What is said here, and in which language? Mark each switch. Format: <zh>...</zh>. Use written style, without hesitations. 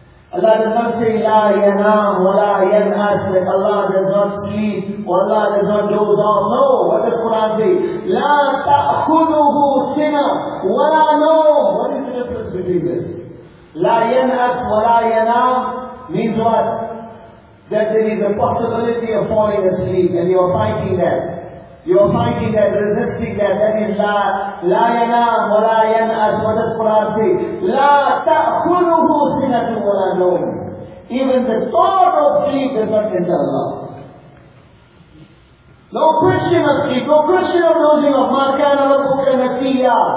<en>Allah does not say</en> <ar>لا ينام ولا ينعس.</ar> <en>Allah does not sleep or Allah does not doze off. No. What does Quran say?</en> <ar>لا تأخذه سنة ولا نوم.</ar> <en>What is the difference between this?</en> <ar>لا ينعس ولا ينام</ar> <en>means what? That there is a possibility of falling asleep and you are fighting that. Resisting that. That is</en> <ar>la yanam wa la yanas.</ar> <en>What does Quran say?</en> <ar>La ta'khuduhu sinatu wa la nawm.</ar> <en>Even the thought of sleep does not enter Allah. No question of sleep, no question of losing of</en> <ar>ma kana rabbuka nasiya.</ar>